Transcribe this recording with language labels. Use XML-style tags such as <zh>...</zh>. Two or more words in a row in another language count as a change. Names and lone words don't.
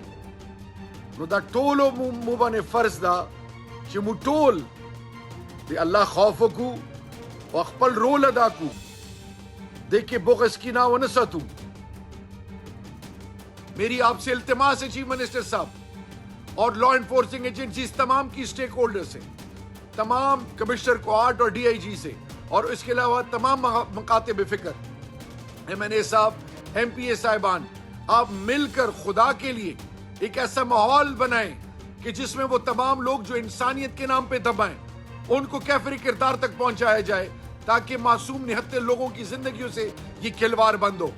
<ps>نو دا ټولو مو باندې فرض ده چې مو ټول د الله خوف وکړو او خپل رول ادا کړو, د کې بغض کینه ونه ساتو.</ps> <ur>میری آپ سے التماس ہے</ur> <en>chief minister</en> <ur>صاحب اور</ur> <en>law enforcing agencies</en> <ur>تمام کی اسٹیک ہولڈر سے, تمام کمشنر کوارٹ اور ڈی آئی جی سے, اور اس کے علاوہ تمام مکاتب فکر ایم این اے صاحب, ایم پی اے صاحبان, آپ مل کر خدا کے لیے ایک ایسا ماحول بنائیں کہ جس میں وہ تمام لوگ جو انسانیت کے نام پہ دبائیں ان کو کیفری کردار تک پہنچایا جائے تاکہ معصوم نہتے لوگوں کی زندگیوں سے یہ کھلواڑ بند ہو.</ur>